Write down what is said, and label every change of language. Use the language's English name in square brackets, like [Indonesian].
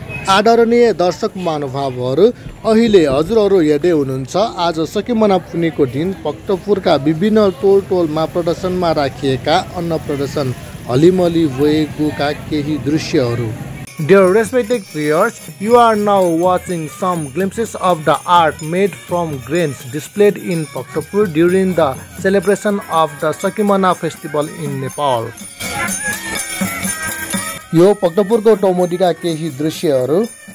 [Nepali] आदरणीय दर्शक महानुभावहरू, अहिले हजुरहरू हेर्दै हुनुहुन्छ आज सकिमना पुनेको दिन भक्तपुरका विभिन्न टोलमा प्रदर्शनमा राखिएका अन्न प्रदर्शन हलिमली वेगुका केही दृश्यहरू। [English] Dear respected viewers, you are now watching some glimpses of the art made from grains displayed in Bhaktapur during the celebration of the Sakimana festival in Nepal. [Nepali] यो भक्तपुरको टौमडीका केही दृश्यहरू।